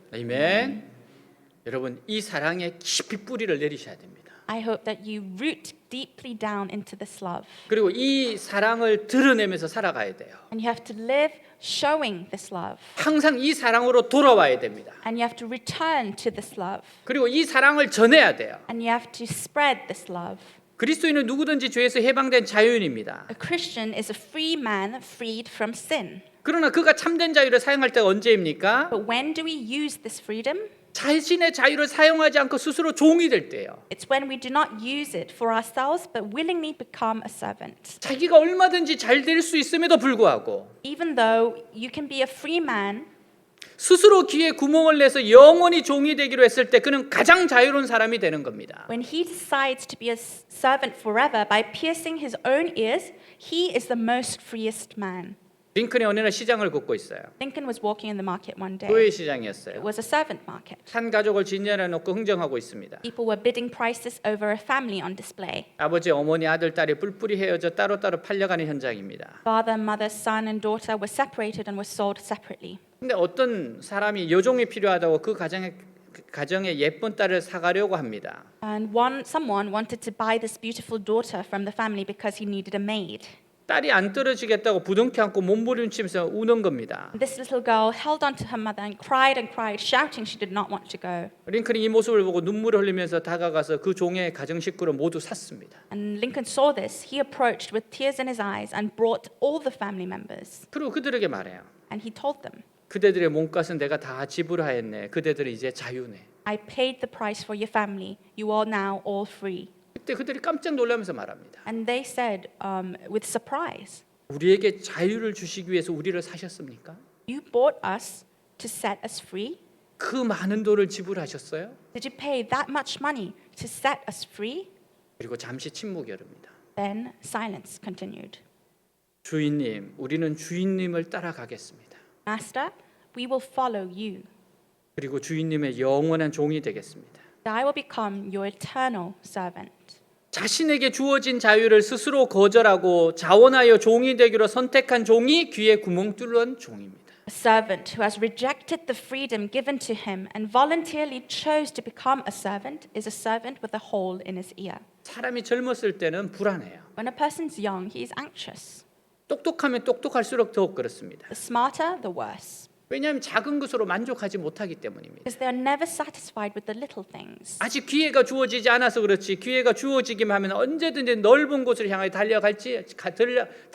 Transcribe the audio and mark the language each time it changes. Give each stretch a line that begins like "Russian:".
Korean: 아멘. 여러분 이 사랑에 깊이 뿌리를 내리셔야 됩니다.
English: I hope that you root deeply down into this love.
Korean: 그리고 이 사랑을 드러내면서 살아가야 돼요.
English: And you have to live showing this love.
Korean: 항상 이 사랑으로 돌아와야 됩니다.
English: And you have to return to this love.
Korean: 그리고 이 사랑을 전해야 돼요.
English: And you have to spread this love.
Korean: 그리스도인은 누구든지 죄에서 해방된 자유인입니다.
English: A Christian is a free man freed from sin.
Korean: 그러나 그가 참된 자유를 사용할 때가 언제입니까?
English: But when do we use this freedom?
Korean: 자신의 자유를 사용하지 않고 스스로 종이 될 때요.
English: It's when we do not use it for ourselves but willingly become a servant.
Korean: 자기가 얼마든지 잘 될 수 있음에도 불구하고
English: Even though you can be a free man,
Korean: 스스로 귀에 구멍을 내서 영원히 종이 되기로 했을 때 그는 가장 자유로운 사람이 되는 겁니다.
English: when he decides to be a servant forever by piercing his own ears, he is the most freest man.
Korean: 링컨이 어느 날 시장을 걷고 있어요.
English: Lincoln was walking in the market one day.
Korean: 교회
English: It
Korean: 시장이었어요.
English: was a servant market.
Korean: 한 가족을 진열해 놓고 흥정하고 있습니다.
English: People were bidding prices over a family on display.
Korean: 아버지, 어머니, 아들, 딸이 뿔뿔이 헤어져 따로따로 팔려가는 현장입니다.
English: Father, mother, son, and daughter were separated and were sold separately.
Korean: 근데 어떤 사람이 여종이 필요하다고 그 가정에 예쁜 딸을 사가려고 합니다.
English: And someone wanted to buy this beautiful daughter from the family because he needed a maid.
Korean: 딸이 안 떨어지겠다고 부둥켜 안고 몸부림치면서 우는 겁니다.
English: This little girl held onto her mother and cried, shouting she did not want to go.
Korean: 링컨이 이 모습을 보고 눈물을 흘리면서 다가가서 그 종의 가정 식구를 모두 샀습니다.
English: And Lincoln saw this. He approached with tears in his eyes and brought all the family members.
Korean: 그리고 그들에게 말해요.
English: And he told them,
Korean: 그대들의 몸값은 내가 다 지불하였네. 그대들은 이제 자유네.
English: I paid the price for your family. You are now all free.
Korean: 그때 그들이 깜짝 놀라면서 말합니다.
English: And they said with surprise,
Korean: 우리에게 자유를 주시기 위해서 우리를 사셨습니까?
English: you bought us to set us free?
Korean: 그 많은 돈을 지불하셨어요?
English: Did you pay that much money to set us free?
Korean: 그리고 잠시 침묵이 흐릅니다.
English: Then silence continued.
Korean: 주인님, 우리는 주인님을 따라가겠습니다.
English: Master, we will follow you.
Korean: 그리고 주인님의 영원한 종이 되겠습니다.
English: I will become your eternal servant.
Korean: 자신에게 주어진 자유를 스스로 거절하고 자원하여 종이 되기로 선택한 종이 귀에 구멍 뚫은 종입니다.
English: A servant who has rejected the freedom given to him and voluntarily chose to become a servant is a servant with a hole in his ear.
Korean: 사람이 젊었을 때는 불안해요.
English: When a person's young, he is anxious.
Korean: 똑똑하면 똑똑할수록 더욱 그렇습니다.
English: The smarter, the worse.
Korean: 왜냐하면 작은 것으로 만족하지 못하기 때문입니다.
English: Because they are never satisfied with the little things.
Korean: 아직 기회가 주어지지 않아서 그렇지 기회가 주어지기만 하면 언제든지 넓은 곳을 향해 달려갈 자입니다.